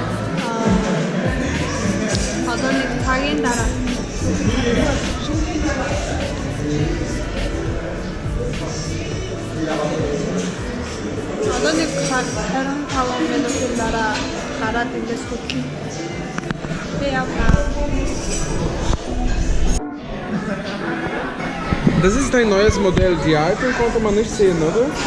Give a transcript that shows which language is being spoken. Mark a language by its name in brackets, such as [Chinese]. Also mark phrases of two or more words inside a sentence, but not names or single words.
[Mongolian] Одоо нэг цагийн дараа одоо нэг 25 минутын дараа гараад ингээс хөтлөн. [German] Das ist ein neues Modell. Die alten konnte man nicht sehen, oder?